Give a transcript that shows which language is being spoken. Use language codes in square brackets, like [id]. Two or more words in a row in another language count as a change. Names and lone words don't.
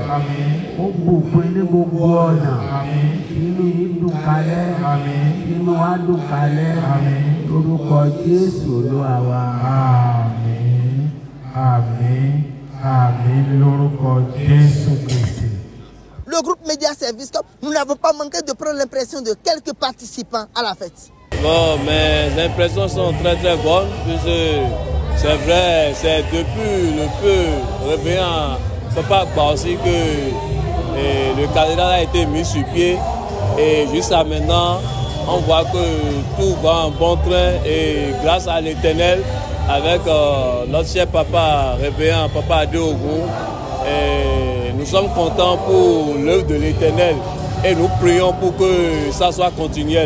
[yo] Àmín. Ó bùkún ní gbogbo ọ̀nà. Àmín. Inú yín dùn kalẹ̀. Àmín. Inú wa dùn kalẹ̀. Àmín. Lórúkọ Jésù Olúwa wa. Àmín. Àmín. Àmín lórúkọ Jésù Kristi. [fr] Le groupe Média Service Corp, nous n'avons pas manqué de prendre l'impression de quelques participants à la fête. Bon, mes impressions sont très bonnes, puisque c'est vrai, c'est depuis le feu réveillant Papa Akbar aussi que le cathédrale a été mis sur pied et jusqu'à maintenant, on voit que tout va en bon train et grâce à l'Éternel, avec notre cher Papa réveillant, Papa Adéogo, nous sommes contents pour l'œuvre de l'Éternel et nous prions pour que ça soit continuel.